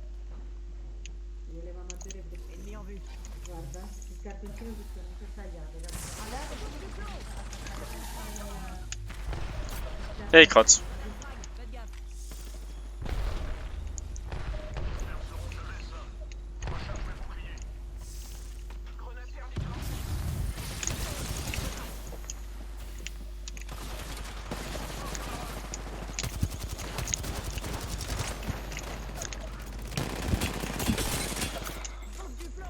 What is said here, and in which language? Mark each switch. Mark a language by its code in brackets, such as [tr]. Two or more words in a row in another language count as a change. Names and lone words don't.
[it] Voleva mantenere questo. [fr] Ennemi en vue. [it] Guarda, il cartoncino giustamente tagliato. [fr] Hey, crotte. Faites gaffe. Grenade thermique. Sauf du plomb.